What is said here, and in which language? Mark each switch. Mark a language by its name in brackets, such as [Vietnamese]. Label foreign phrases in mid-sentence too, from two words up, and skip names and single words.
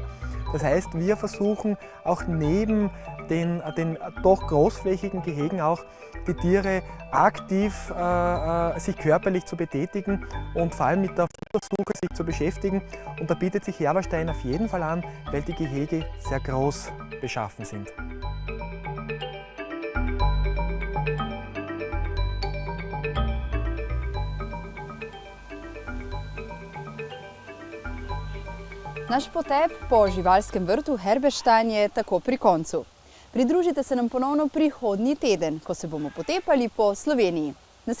[German] Das heißt, wir versuchen auch neben den doch großflächigen Gehegen auch die Tiere aktiv sich körperlich zu betätigen und vor allem mit der Futtersuche sich zu beschäftigen. Und da bietet sich Herberstein auf jeden Fall an, weil die Gehege sehr groß beschaffen sind. [Slovenian] Naš potep po živalskem vrtu Herberstein je tako pri koncu. Pridružite se nam ponovno prihodnji teden, ko se bomo potepali po Sloveniji.